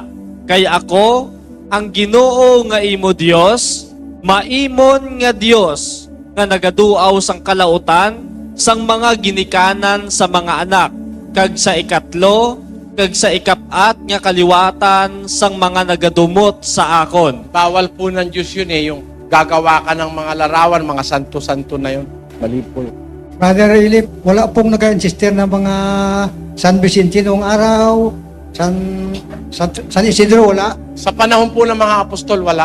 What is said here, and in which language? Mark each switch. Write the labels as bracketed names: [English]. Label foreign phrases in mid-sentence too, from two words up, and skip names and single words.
[Hiligaynon] Kay ako, ang Ginoo nga imo Dios, maimon nga Dios, nga nagaduaw sang kalautan, sang mga ginikanan sa mga anak, kag sa ikatlo, kag sa ikapat nga kaliwatan sang mga nagadumot sa akon. [Filipino] Bawal po ng Diyos yun eh, yung gagawa ka ng mga larawan, mga santo-santo na yun. Mali po yun. Brother Elip, wala pong nag-insister na mga San Vicente noong araw, San Isidro, wala. Sa panahon po ng mga apostol, wala.